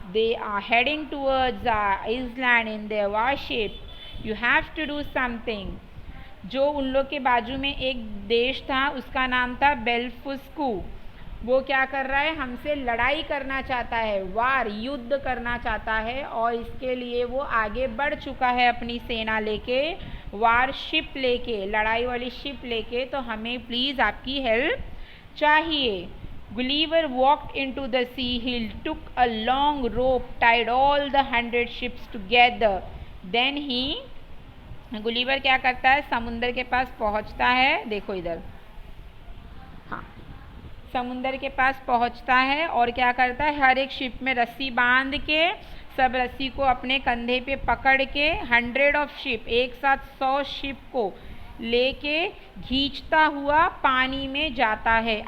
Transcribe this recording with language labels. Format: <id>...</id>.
<en>They are heading towards our island in their warship. You have to do something.</en> <hi>जो उन लोग के बाजू में एक देश था, उसका नाम था बेल्फुस्कू. वो क्या कर रहा है, हमसे लड़ाई करना चाहता है, वार, युद्ध करना चाहता है, और इसके लिए वो आगे बढ़ चुका है अपनी सेना लेके, वार शिप लेके, लड़ाई वाली शिप लेके. तो हमें प्लीज़ आपकी हेल्प चाहिए.</hi> <en>Gulliver walked into the sea. He took a long rope, tied all the 100 ships together. Then</en> <hi>Gulliver क्या करता है, समुंदर के पास पहुंचता है. देखो इधर, हाँ, समुंदर के पास पहुंचता है और क्या करता है, हर एक शिप में रस्सी बांध के, सब रस्सी को अपने कंधे पे पकड़ के 100 शिप, एक साथ 100 शिप को लेके खींचता हुआ पानी में जाता है.</hi>